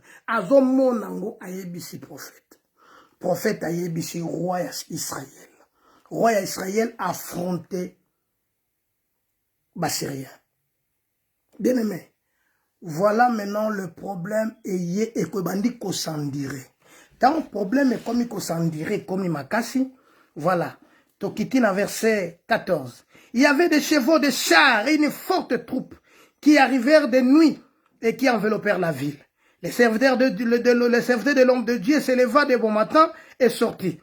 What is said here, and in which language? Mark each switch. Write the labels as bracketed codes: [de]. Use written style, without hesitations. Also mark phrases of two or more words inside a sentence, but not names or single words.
[ln] Azomonango ayebisi prophète. Prophète ayebisi roi Israël. [fr] Roi Israël affronté Bassyrien. Bien aimé, voilà maintenant le problème et que [ln] bandi ko sandire. [fr] Tant le problème est comme il [ln] ko sandire, [fr] comme il makasi, voilà. [ln] Tokitina verset 14. [fr] Il y avait des chevaux, des chars et une forte troupe qui arrivèrent de nuit et qui enveloppèrent la ville. Les serviteurs de l'homme de Dieu s'éleva de bon matin et sortit.